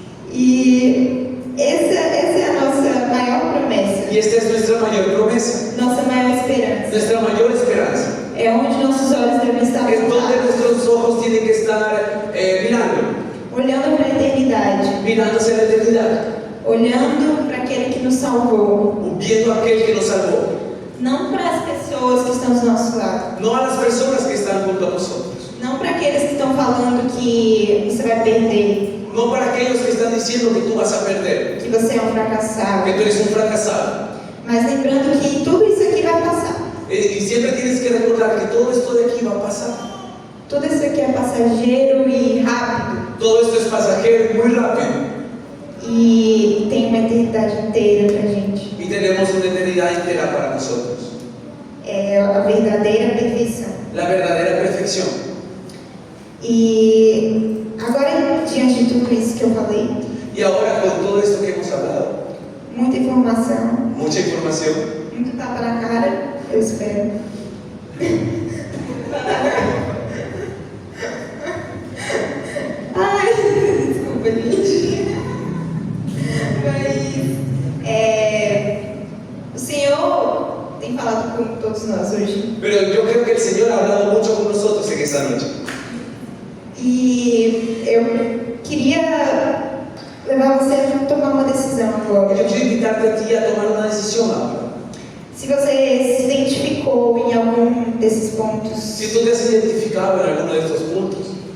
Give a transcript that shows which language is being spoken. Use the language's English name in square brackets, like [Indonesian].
[Portuguese] E essa é a nossa maior promessa, [Spanish] Y esta es nuestra mayor promesa, [Portuguese] nossa maior esperança. [Spanish] nuestra mayor esperanza. [Portuguese] É onde nossos olhos devem estar [Spanish] Es donde [Portuguese] voltados, [Spanish] nuestros ojos tienen que estar mirando, [Portuguese] olhando para a eternidade, [Spanish] mirando hacia la eternidad, [Portuguese] olhando para aquele que nos salvou, [Spanish] viendo a aquel que nos salvó. [Portuguese] não para as pessoas que estão do nosso lado, [Spanish] No a las personas que están junto a nosotros, [Portuguese] não para aqueles que estão falando que você vai perder, [Spanish] no para aquellos que están diciendo que tú vas a perder, [Portuguese] que você é um fracassado, [Spanish] que tú eres un fracasado. [Portuguese] mas lembrando que tudo isso aqui vai passar. [Spanish] Y siempre tienes que recordar que todo esto de aquí va a pasar. [Portuguese] Tudo isso aqui é passageiro e rápido, [Spanish] Todo esto es pasajero y muy rápido. [Portuguese] e tem uma eternidade inteira pra gente. [Spanish] Y tenemos una eternidad entera para nosotros. [Portuguese] É a verdadeira perfeição. [Spanish] La verdadera perfección. [Portuguese] E agora, diante de tudo isso que eu falei, [Spanish] Y ahora con todo esto que hemos hablado, [Portuguese] muita informação, [Spanish] mucha información, [Portuguese] muito tapa na cara, eu espero. Ai, desculpa, gente. Mas o Senhor tem falado com todos nós hoje. [Spanish] pero yo creo que el Señor ha hablado mucho con nosotros en esta noche. [Portuguese] E eu queria levar você a tomar uma decisão agora. [Spanish] Yo quiero invitarte a ti a tomar una decisión ahora. [Portuguese] Se você se identificou em algum desses pontos, [Spanish] Si tú te has identificado en alguno de estos puntos,